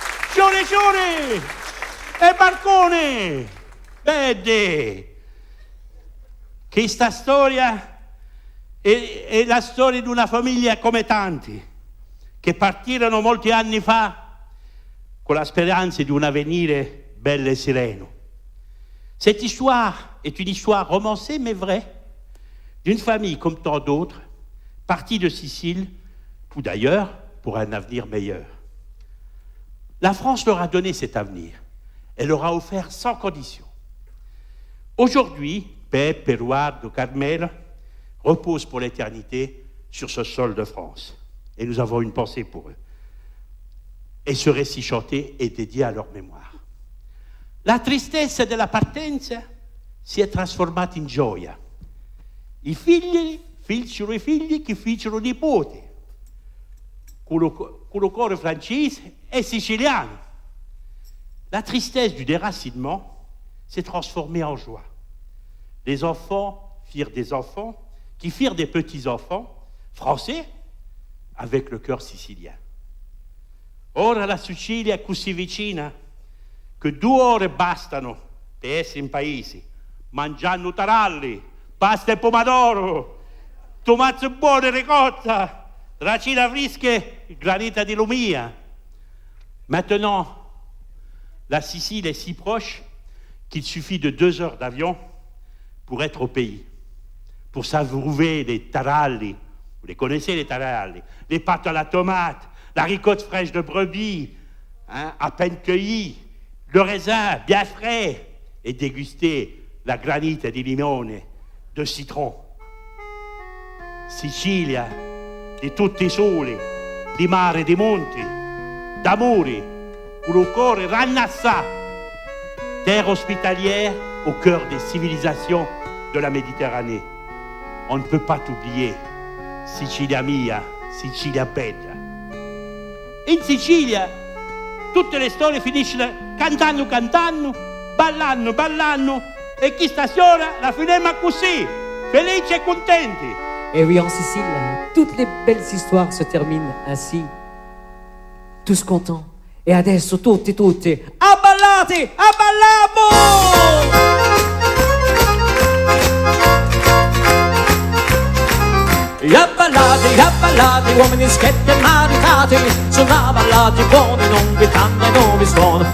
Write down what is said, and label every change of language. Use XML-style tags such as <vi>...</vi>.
<it>Sciuri, sciuri! E barcone! Vedi! Questa storia è la storia di una famiglia come tanti, che partirono molti anni fa con la speranza di un avvenire bello et sereno.</it> <fr>Cette histoire est une histoire romancée mais vraie, d'une famille comme tant d'autres, partie de Sicile, ou d'ailleurs pour un avenir meilleur. La France leur a donné cet avenir. Elle leur a offert sans condition. Aujourd'hui, Pepe, Eduardo, Carmela reposent pour l'éternité sur ce sol de France. Et nous avons une pensée pour eux. Et ce récit chanté est dédié à leur mémoire.</fr> <it>La tristezza della partenza si è trasformata in gioia. I figli fecero i figli che fecero nipoti. Quello cuore francese et siciliano.</it> <fr>La tristesse du déracinement s'est transformée en joie. Les enfants firent des enfants, qui firent des petits-enfants français avec le cœur sicilien.</fr> <it>Ora la Sicilia è così vicina che 2 ore bastano per essere in paese, mangiando taralli, pasta e pomodoro, tomate buone ricotta, racine fresche, granita di Lumia.</it> <fr>Maintenant, la Sicile est si proche qu'il suffit de 2 heures d'avion pour être au pays, pour savourer les taralli. Vous les connaissez, les taralli, les pâtes à la tomate, la ricotte fraîche de brebis, à peine cueillie, le raisin bien frais, et déguster la granita di limone, de citron.</fr> <it>Sicilia, di tutti i soli, di mare e di monti, d'amore,</it> <fr>où le corps rannassa, terre hospitalière au cœur des civilisations de la Méditerranée. On ne peut pas t'oublier,</fr> <it>Sicilia mia, Sicilia bella. In Sicilia tutte le storie finiscono cantando, ballando, e chi stasera la finiamo così, felici e contenti.</it> <fr>Et oui, en Sicile, toutes les belles histoires se terminent ainsi. Tous contents.</fr> <it>E adesso tutti, abballati, abballiamo! Abballati, uomini schietti e maritati, sono abballati buoni, non vi canno e non vi suono.</it>